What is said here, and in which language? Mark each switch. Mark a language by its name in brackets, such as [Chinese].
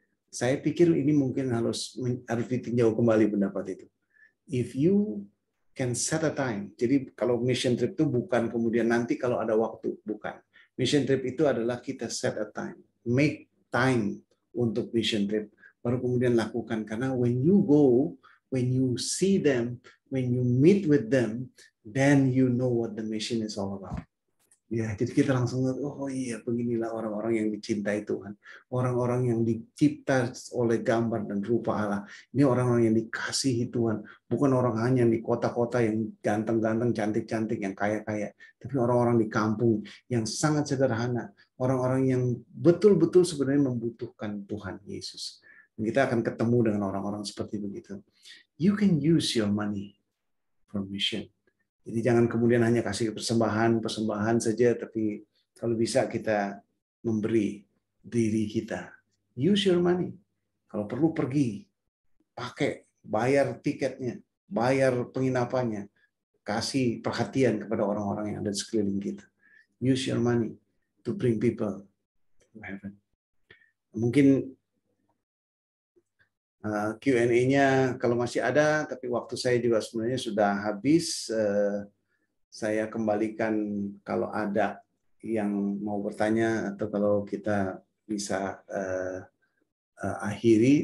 [Indonesian] Saya pikir ini mungkin harus ditinjau kembali pendapat itu. [English] If you can set a time, [Indonesian] jadi kalau mission trip itu bukan kemudian nanti kalau ada waktu, bukan. Mission trip itu adalah kita [English] set a time, make time [Indonesian] untuk mission trip, baru kemudian lakukan. Karena [English] when you go, when you see them, when you meet with them, then you know what the mission is all about. [Indonesian] Ya, jadi kita langsung lihat, oh iya, beginilah orang-orang yang dicintai Tuhan, orang-orang yang dicipta oleh gambar dan rupa Allah. Ini orang-orang yang dikasihi Tuhan, bukan orang hanya di kota-kota yang ganteng-ganteng, cantik-cantik, yang kaya-kaya, tapi orang-orang di kampung yang sangat sederhana, orang-orang yang betul-betul sebenarnya membutuhkan Tuhan Yesus. Dan kita akan ketemu dengan orang-orang seperti begitu. [English] You can use your money for mission. [Indonesian] Jadi jangan kemudian hanya kasih persembahan saja, tapi kalau bisa kita memberi diri kita. [English] Use your money. [Indonesian] Kalau perlu pergi, pakai, bayar tiketnya, bayar penginapannya, kasih perhatian kepada orang-orang yang ada di sekeliling kita. [English] Use your money to bring people to heaven. [Indonesian] Mungkin Q&A-nya kalau masih ada, tapi waktu saya juga sebenarnya sudah habis. Saya kembalikan kalau ada yang mau bertanya atau kalau kita bisa akhiri.